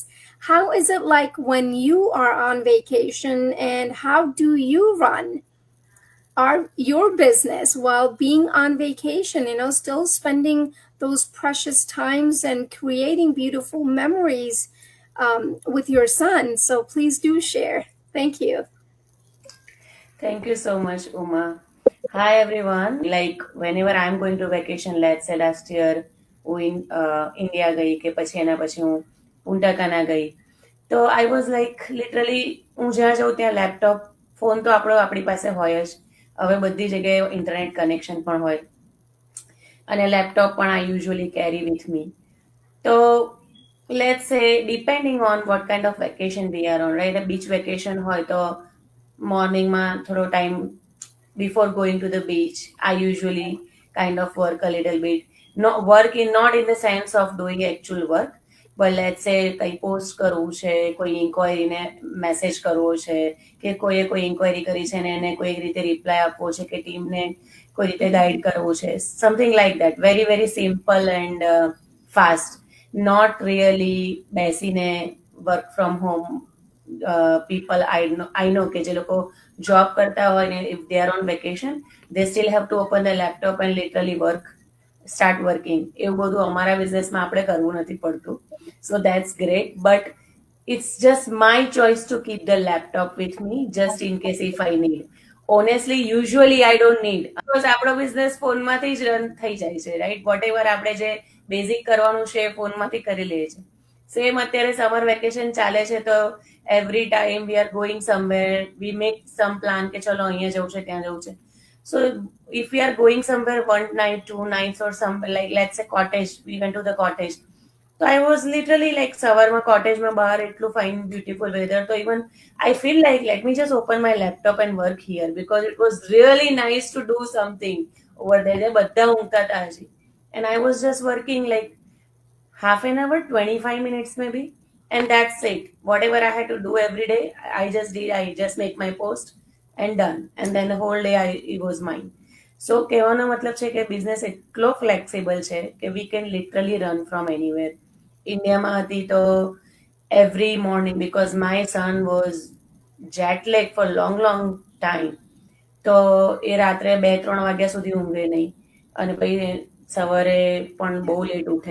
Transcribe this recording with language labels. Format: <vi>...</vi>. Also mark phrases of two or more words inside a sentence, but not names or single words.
<en>How is it like when you are on vacation, and how do you run your business while being on vacation, still spending those precious times and creating beautiful memories with your son? So please do share. Thank you. Thank you so much, Uma. Hi, everyone. Like, whenever I'm going to vacation, let's say last year,</en> <gu>હું ઇન્ડિયા ગઈ કે પછી એના પછી હું પુંટા કાના ગઈ તો</gu> <en>I was like literally</en> <gu>હું જ્યાં જાઉં ત્યાં</gu> <en>laptop phone</en> <gu>તો આપણી પાસે હોય જ હવે બધી જગ્યાએ</gu> <en>internet connection</en> <gu>પણ હોય</gu> <en>અને લેપટોપ પણ I usually carry with me તો Let's say depending on what kind of vacation we are on right beach vacation</en> <gu>હોય તો</gu> <en>મોર્નિંગમાં થોડો ટાઈમ before going to the beach, I usually kind of work a little bit. No work in not in the sense of doing actual work, but let's say</en> <gu>કંઈ પોસ્ટ કરવું છે, કોઈ ઇન્ક્વાયરીને મેસેજ કરવો છે કે કોઈએ કોઈ ઇન્ક્વાયરી કરી છે ને એને કોઈ રીતે રિપ્લાય આપવો છે કે ટીમને કોઈ રીતે ગાઈડ કરવું છે,</gu> <en>something like that. very very simple and fast. not really બેસીને work from home people I know</en> <gu>કે જે લોકો જોબ કરતા હોય ને</gu> <en>if they are on vacation they still have to open the laptop and literally start working.</en> <gu>એવું બધું અમારા બિઝનેસમાં આપણે કરવું નથી પડતું.</gu> <en>So that's great, but it's just my choice to keep the laptop with me just in case if I need. Honestly, usually I don't need, because</en> <gu>આપણો બિઝનેસ ફોનમાંથી જ રન થઈ જાય છે,</gu> <en>રાઈટ?</en> <gu>વોટ એવર આપણે જે બેઝિક કરવાનું છે એ ફોનમાંથી કરી લઈએ છીએ.</gu> <en>સેમ અત્યારે summer vacation</en> <gu>ચાલે છે તો</gu> <en>every time we are going somewhere we make some plan</en> <gu>કે ચલો અહીંયા જવું છે ત્યાં જવું છે.</gu> <en>So if we are going somewhere one night 2 nights or somewhere like let's say cottage, we went to the cottage. So I was literally like</en> <gu>સવારમાં કોટેજમાં બહાર એટલું</gu> <en>fine beautiful weather તો even I feel like let me just open my laptop and work here because it was really nice to do something over there.</en> <gu>બધા ઊંઘતા હતા હજી</gu> <en>and I was just working like half an hour, 25 minutes maybe, and that's it. Whatever I had to do every day, I just did. I just make my post and done. And then the whole day it was mine.</en> <gu>So કહેવાનો મતલબ છે કે બિઝનેસ એટલો ફ્લેક્સિબલ છે કે</gu> <en>we can literally run from anywhere.</en> <gu>ઇન્ડિયામાં હતી તો</gu> <en>every morning because my son was jet lag for long time</en> <gu>તો એ રાત્રે 2-3 વાગ્યા સુધી ઊંઘે નહીં અને પછી સવારે પણ બહુ લેટ ઉઠે.</gu>